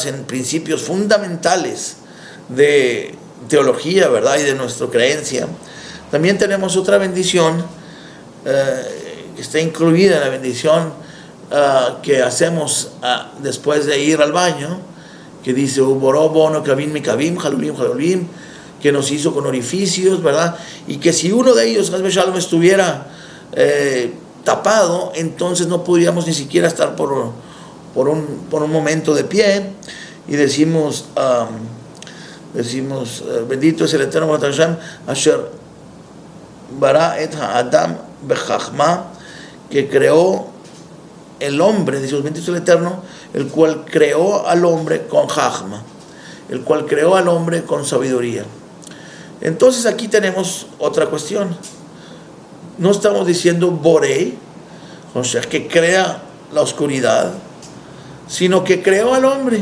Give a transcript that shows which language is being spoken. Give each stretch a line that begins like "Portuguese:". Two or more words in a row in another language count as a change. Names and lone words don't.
Spanish: en principios fundamentales de teología, ¿verdad?, y de nuestra creencia, también tenemos otra bendición que está incluida en la bendición que hacemos después de ir al baño, que dice
Hebrew: וברא בו נקבים נקבים חלולים חלולים,
Spanish: que nos hizo con orificios, ¿verdad? Y que si uno de ellos,
Hebrew: חס ושלום,
Spanish: estuviera tapado, entonces no podríamos ni siquiera estar por un momento de pie, y decimos bendito es el Eterno
Hebrew: השם אשר ברא את האדם בחכמה,
Spanish: que creó el hombre, decimos bendito es el Eterno, el cual creó al hombre con chachma, el cual creó al hombre con sabiduría. Entonces aquí tenemos otra cuestión. No estamos diciendo Borei, o sea, que crea la oscuridad, sino que creó al hombre.